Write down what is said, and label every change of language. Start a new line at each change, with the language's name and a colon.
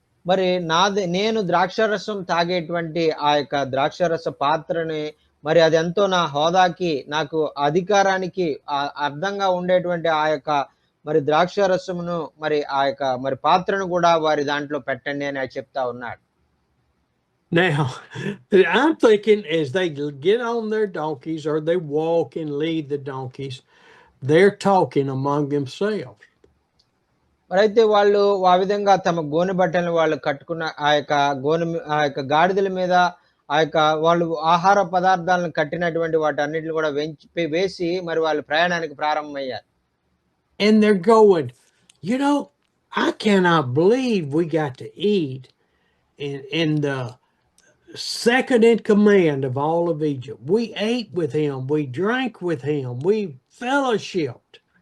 Telugu: మరి నేను ద్రాక్షారసం తాగేటువంటి ఆ యొక్క ద్రాక్షారస పాత్రని మరి అది ఎంతో నా హోదాకి, నాకు అధికారానికి అర్థంగా ఉండేటువంటి ఆ యొక్క మరి ద్రాక్షారసమును మరి ఆ యొక్క మరి పాత్రను కూడా వారి దాంట్లో పెట్టండి అని చెప్తా ఉన్నాడు.
English: Now, I'm thinking as they get on their donkeys or they walk and lead the donkeys, they're talking among themselves.
Telugu: మరి అయితే వాళ్ళు ఆ విధంగా తమ గోనె బట్టలను వాళ్ళు కట్టుకున్న ఆ యొక్క గాడిదల మీద ఆ యొక్క వాళ్ళు ఆహార పదార్థాలను కట్టినటువంటి వాటన్నిటిని కూడా వేసి మరి వాళ్ళు ప్రయాణానికి ప్రారంభమయ్యారు.
English: And they're going, I cannot believe we got to eat in the second in command of all of Egypt. We ate with him, we drank with him, we fellowshipped.